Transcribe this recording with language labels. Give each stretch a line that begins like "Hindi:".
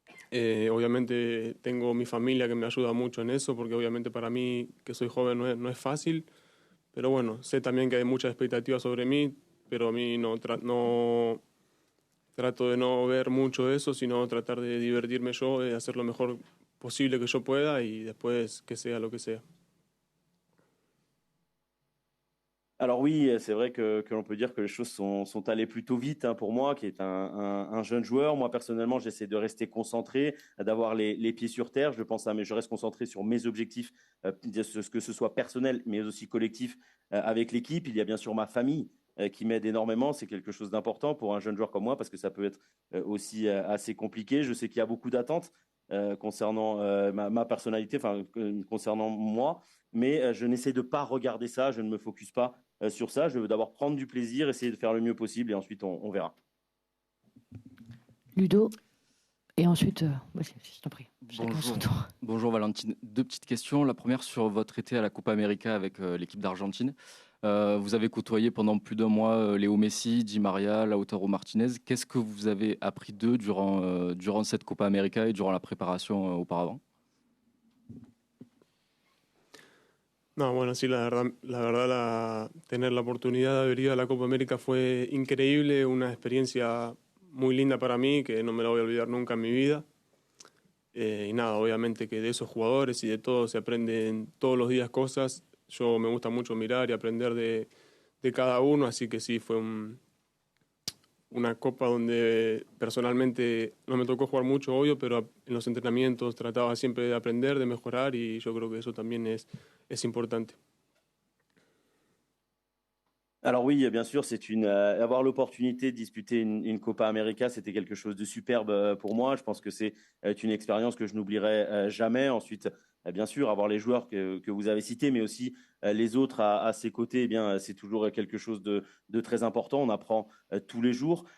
Spanish: Obviamente tengo mi familia que me ayuda mucho en eso, porque obviamente para mí, que soy joven, no es fácil, pero bueno, sé también que hay muchas expectativas sobre mí, pero a mí trato de no ver mucho eso, sino tratar de divertirme yo, de hacer lo mejor posible que yo pueda y después que sea lo que sea.
French: Alors oui, c'est vrai que l'on peut dire que les choses sont allées plutôt vite pour moi, qui est un jeune joueur. Moi, personnellement, j'essaie de rester concentré, d'avoir les pieds sur terre. Je reste concentré sur mes objectifs, que ce soit personnel, mais aussi collectif avec l'équipe. Il y a bien sûr ma famille qui m'aide énormément. C'est quelque chose d'important pour un jeune joueur comme moi, parce que ça peut être aussi assez compliqué. Je sais qu'il y a beaucoup d'attentes concernant ma personnalité, concernant moi, mais je n'essaie de pas regarder ça, je ne me focus pas sur ça. Je veux d'abord prendre du plaisir, essayer de faire le mieux possible et ensuite on verra. Ludo, et ensuite, je t'en prie. Bonjour Valentine. Deux petites questions. La première sur votre été à la Copa América avec l'équipe d'Argentine. Vous avez côtoyé pendant plus d'un mois Léo Messi, Di Maria, Lautaro Martinez. Qu'est-ce que vous avez appris d'eux durant cette Copa América et durant la préparation auparavant?
Spanish: No, bueno, sí, la verdad, tener la oportunidad de haber ido a la Copa América fue increíble, una experiencia muy linda para mí, que no me la voy a olvidar nunca en mi vida. Y nada, obviamente que de esos jugadores y de todo se aprenden todos los días cosas. Yo me gusta mucho mirar y aprender de cada uno, así que sí, fue una copa donde personalmente no me tocó jugar mucho, obvio, pero en los entrenamientos trataba siempre de aprender, de mejorar y yo creo que eso también es importante.
French: Alors oui, bien sûr, avoir l'opportunité de disputer une Copa América, c'était quelque chose de superbe pour moi. Je pense que c'est une expérience que je n'oublierai jamais. Ensuite, bien sûr, avoir les joueurs que vous avez cités, mais aussi les autres à ses côtés, eh bien, c'est toujours quelque chose de très important. On apprend tous les jours.